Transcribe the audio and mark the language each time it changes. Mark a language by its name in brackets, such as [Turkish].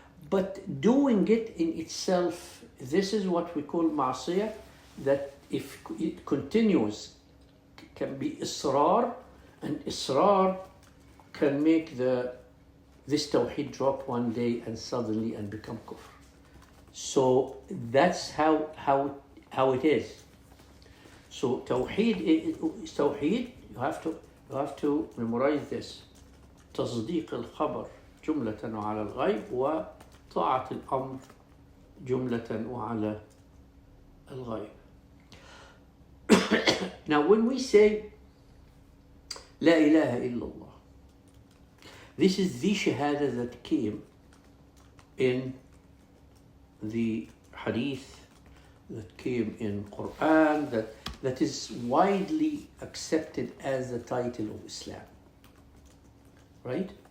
[English] But doing it in itself, this is what we call ma'asiyah, that if it continues, can be israr, and israr can make this Tawheed drop one day and suddenly and become kufr. So that's how it is. So Tawheed, you have to memorize this. [Arabic] تصديق الخبر جملة وعلى الغيب وطاعة الأمر جملة وعلى الغيب. [English] Now when we say [Arabic] لا إله إلا الله, [English] this is the shahada that came in the hadith, that came in Quran, that is widely accepted as the title of Islam. Right?